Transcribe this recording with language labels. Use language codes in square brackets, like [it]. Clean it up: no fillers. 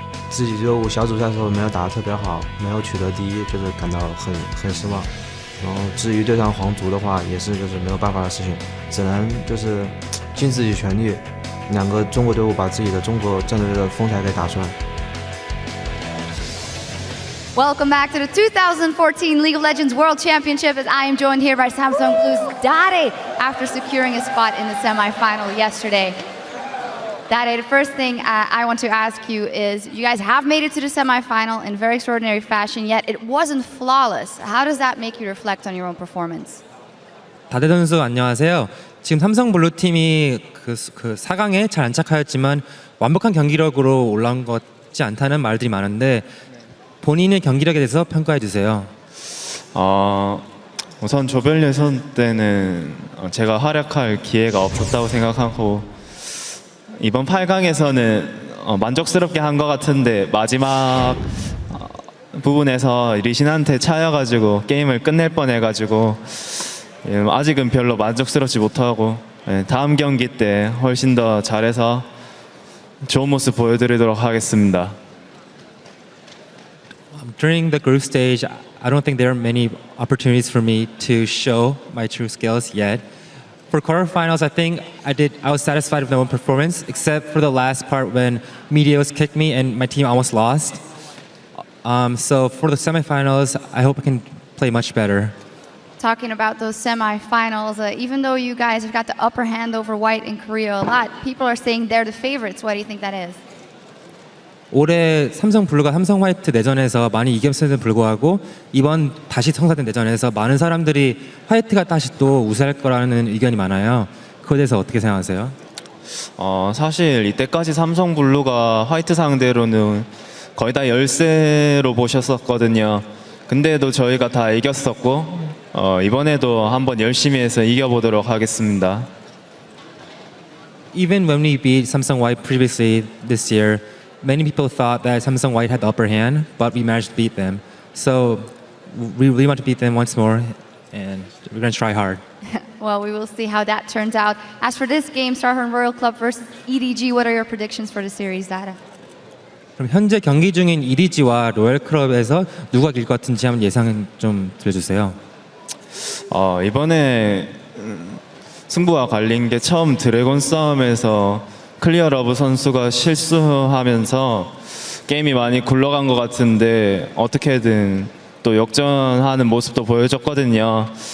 [zh] 自己就小组赛的时候没有打得特别好，没有取得第一，就是感到很失望。然后至于对上皇族的话，也是就是没有办法的事情，只能就是尽自己全力，两个中国队伍把自己的中国战队的风采给打出来。 [en] Welcome back to the 2014 League of Legends World Championship, as I am joined here by Samsung Blue's Dade after securing a spot in the semifinal yesterday. Dade, the first thing I want to ask you is, you guys have made it to the semifinal in very extraordinary fashion, yet it wasn't flawless. How does that make you reflect on your own performance? [ko] 다대 선수 안녕하세요. 지금 삼성 블루 팀이 그 4강에 잘 안착하였지만 완벽한 경기력으로 올라온 것 같지 않다는 말들이 많은데 본인의 경기력에 대해서 평가해 주세요. 우선 조별 예선 때는 제가 활약할 기회가 없었다고 생각하고 이번 8강에서는 만족스럽게 한 것 같은데 마지막 부분에서 리신한테 차여가지고 게임을 끝낼 뻔해가지고 아직은 별로 만족스럽지 못하고 다음 경기 때 훨씬 더 잘해서 좋은 모습 보여드리도록 하겠습니다. [en] During the group stage, I don't think there are many opportunities for me to show my true skills yet. For quarterfinals, I think I was satisfied with my own performance, except for the last part when Meteos kicked me and my team almost lost. So for the semifinals, I hope I can play much better. Talking about those semifinals, even though you guys have got the upper hand over White in Korea a lot, people are saying they're the favorites. Why do you think that is? [ko] 올해 삼성 블루가 삼성 화이트 내전에서 많이 이겼음에도 불구하고 이번 다시 성사된 내전에서 많은 사람들이 화이트가 다시 또 우세할 거라는 의견이 많아요. 그거에 대해서 어떻게 생각하세요? 사실 이때까지 삼성 블루가 화이트 상대로는 거의 다 열세로 보셨었거든요. 근데도 저희가 다 이겼었고 이번에도 한번 열심히 해서 이겨보도록 하겠습니다. [en] Even when we beat Samsung White previously this year, many people thought that Samsung White had the upper hand, but we managed to beat them. So we really want to beat them once more, and we're going to try hard. Well, we will see how that turns out. As for this game, Starhorn Royal Club versus EDG, what are your predictions for the series, Dada? [ko] 그럼 현재 경기 중인 EDG와 로열 클럽에서 누가 이길 것 같은지 한번 예상 좀 들려주세요. 이번에 승부가 갈린 게 처음 드래곤 싸움에서 클리어 러브 선수가 실수하면서 게임이 많이 굴러간 것 같은데 어떻게든 또 역전하는 모습도 보여줬거든요.